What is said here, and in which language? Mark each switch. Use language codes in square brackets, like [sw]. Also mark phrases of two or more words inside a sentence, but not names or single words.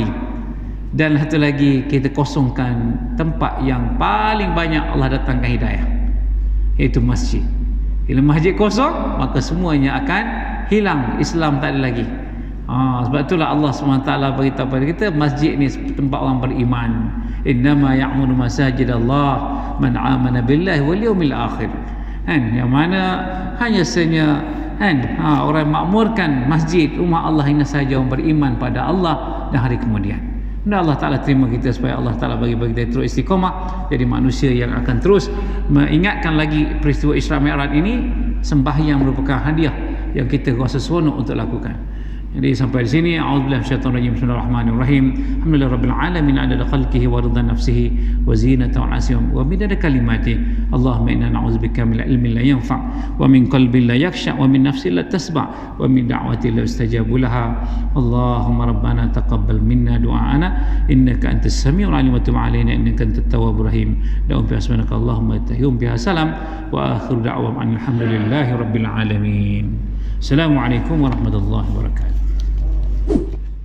[ms] Dan satu lagi, kita kosongkan tempat yang paling banyak Allah datangkan hidayah, iaitu masjid. Bila masjid kosong, maka semuanya akan hilang. Islam tak ada lagi. Sebab itulah Allah SWT beritahu kepada kita, masjid ni tempat orang beriman. [ar] إنما يعمر مساجد الله من آمن بالله واليوم الآخر. [ms] Yang mana hanya saja orang makmurkan masjid rumah Allah hanya saja orang beriman pada Allah dan hari kemudian. Dan Allah Ta'ala terima kita supaya Allah Ta'ala bagi kita terus istiqamah jadi manusia yang akan terus mengingatkan lagi peristiwa Isra Mi'raj ini. Sembahyang merupakan hadiah yang kita rasa seronok untuk lakukan. Jadi sampai di sini, [ar] أعوذ بالله من الشيطان الرجيم. بسم الله الرحمن الرحيم. الحمد لله رب العالمين عدد خلقه ورضا نفسه وزنة عرشه ومداد كلمات. اللهم إنا نعوذ بك من علم لا ينفع ومن قلب لا يخشع ومن نفس لا تشبع ومن دعوة لا يستجاب لها. اللهم ربنا تقبل منا دعاءنا إنك أنت السميع العليم وتب علينا إنك أنت التواب الرحيم. دعو بأسمائك اللهم تحيتهم بها سلام وآخر دعوانا الحمد لله رب العالمين. السلام عليكم ورحمة الله وبركاته.